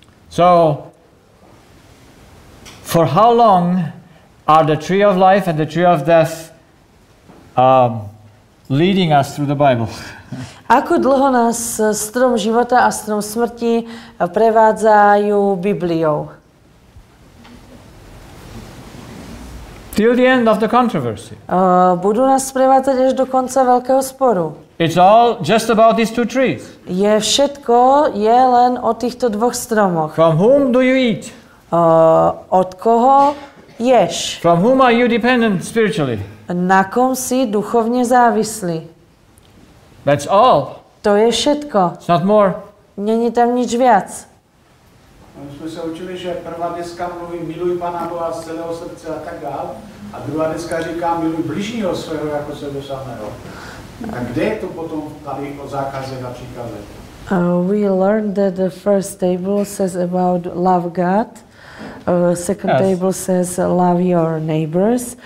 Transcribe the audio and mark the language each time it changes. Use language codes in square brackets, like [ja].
[en] So, for how long are the tree of life and the tree of death leading us through the Bible? [sk] Ako dlho nás strom života a strom smrti prevádzajú Bibliou? [en] Till the end of the controversy. [sk] Budú nás prevádzať až do konca veľkého sporu. [en] It's all just about these 2 trees. [sk] Všetko je len o týchto dvoch stromoch. [en] From whom do you eat? [sk] Od koho ješ? [en] From whom are you dependent spiritually? [sk] Na kom si duchovne závislý? [en] That's all. [sk] To je všetko. [en] It's not more. [sk] Není tam nič viac. [cs] My jsme se učili, že prvá deska mluví miluj Pana Boha z celého srdce a tak dál. A druhá deska říká miluj bližního svého jako sebe samého. A kde je to potom tady o zákazech a příkazech? [en] We learned that the first table says about love God. Second Yes. table says love your neighbors.